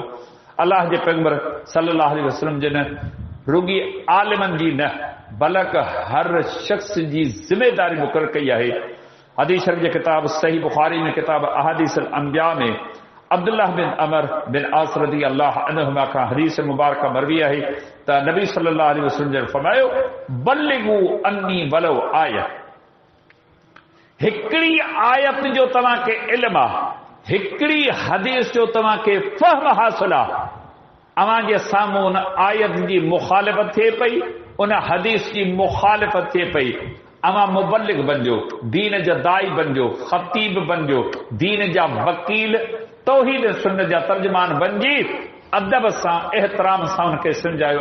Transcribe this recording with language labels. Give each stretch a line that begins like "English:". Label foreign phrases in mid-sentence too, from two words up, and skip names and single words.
Sindhi: अल्लाह जे पैगंबर
Arabic: صلى الله عليه وسلم
Sindhi: जिन रुगी आलिमनि जी न बल्कि हर शख्स जी ज़िमेदारी मुक़रर कई आहे। हदीस शरीफ जे किताब सही बुखारी में किताब अहादीस अल-अंबिया में अब्दुल्लाह बिन अमर बिन आस
Arabic: رضي الله عنهما
Sindhi: खां हदीस मुबारक मरवी आहे त नबी
Arabic: صلى الله عليه وسلم
Sindhi: ने फरमायो,
Arabic: بلغوا عني ولو آية,
Sindhi: हिकिड़ी आयत जो तव्हांखे इल्म आहे, हिकिड़ी हदीस जो तव्हांखे फ़हम हासिल आहे, अव्हां जे साम्हूं उन आयत जी मुखालिफ़त थिए पई, उन हदीस जी मुखालिफ़त थिए पई, अव्हां मुबल्लिग बणिजो, दीन जा दाई बणिजो, ख़तीब बणिजो, दीन जा वकील, तौहीद सुन्नत जा तर्जुमान बणिजी अदब सां एहतराम सां उनखे सम्झायो।